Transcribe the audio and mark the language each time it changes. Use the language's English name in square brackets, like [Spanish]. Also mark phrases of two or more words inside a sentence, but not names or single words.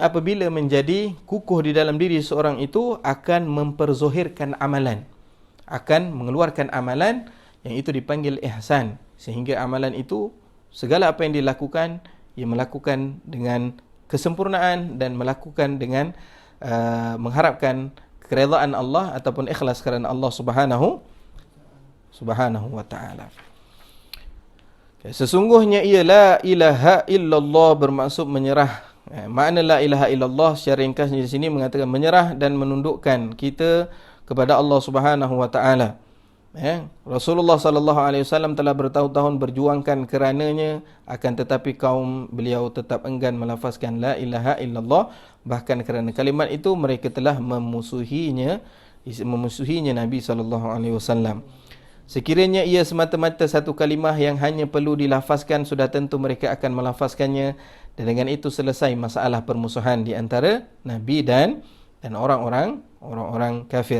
[Malay] apabila menjadi kukuh di dalam diri seorang itu akan memperzohirkan amalan, akan mengeluarkan amalan yang itu dipanggil ihsan, sehingga amalan itu segala apa yang dilakukan, ia melakukan dengan kesempurnaan dan melakukan dengan mengharapkan keredaan Allah ataupun ikhlas kerana Allah [Arabic] سبحانه وتعالى. [Malay] Sesungguhnya ia [Arabic] لا إله إلا الله [Malay] bermaksud menyerah. Makna [Arabic] لا إله إلا الله [Malay] secara ringkasnya di sini mengatakan menyerah dan menundukkan kita kepada Allah [Arabic] سبحانه وتعالى. [Malay] Rasulullah [Arabic] صلى الله عليه وسلم [Malay] telah bertahun-tahun berjuangkan kerananya, akan tetapi kaum beliau tetap enggan melafazkan [Arabic] لا إله إلا الله. [Malay] Bahkan kerana kalimat itu mereka telah memusuhinya Nabi [Arabic] صلى الله عليه وسلم. [Malay] Sekiranya ia semata-mata satu kalimah yang hanya perlu dilafazkan, sudah tentu mereka akan melafazkannya, dan dengan itu selesai masalah permusuhan di antara Nabi dan dan orang-orang kafir.